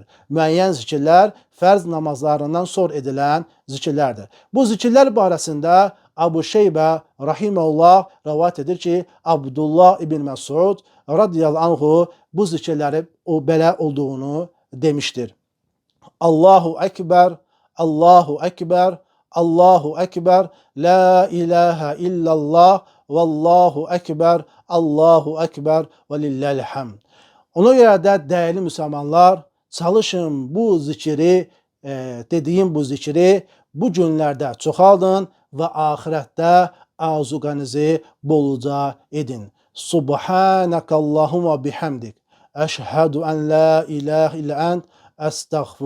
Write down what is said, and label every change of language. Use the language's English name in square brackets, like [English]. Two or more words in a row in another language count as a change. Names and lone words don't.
[Azerbaijani] Müəyyən zikirlər fərz namazlarından sonra edilən zikirlərdir. Bu zikirlər barəsində Əbu Şeybə rahimehullah rivayet edir ki, Abdullah ibn Məsud [Arabic] رضي الله عنه [Azerbaijani] bu zikirləri belə olduğunu demişdir. [Arabic] الله أكبر، الله أكبر، الله أكبر، لا إله إلا الله، والله أكبر، الله أكبر ولله الحمد. [Azerbaijani] Ona görə də dəyərli müsəlmanlar, çalışın bu zikiri, dediyim bu zikiri bu günlərdə çoxaldın və axirətdə azuqanızı bolca edin. [Arabic] سبحانك اللهم بحمدك. أشهد أن لا إله إلا أنت.